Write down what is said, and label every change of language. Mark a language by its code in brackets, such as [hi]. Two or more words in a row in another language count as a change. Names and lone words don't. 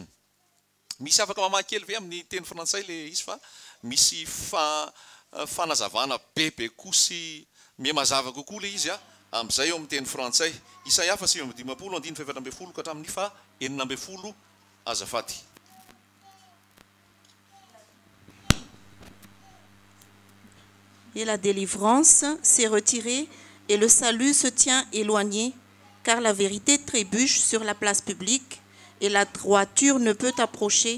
[mg] Misy afaka mamaky kely ve amin'ny teny frantsay le izy, fa misy fanazavana bebe koa sy mihamazava kokoa le izy amin'izay eo amin'ny teny frantsay. Isaia 8:10 andininy 5:11 ka hatramin'ny 9:10 azafady. [fr] Et la délivrance s'est retirée et le salut se tient éloigné, car la vérité trébuche sur la place publique et la droiture ne peut approcher.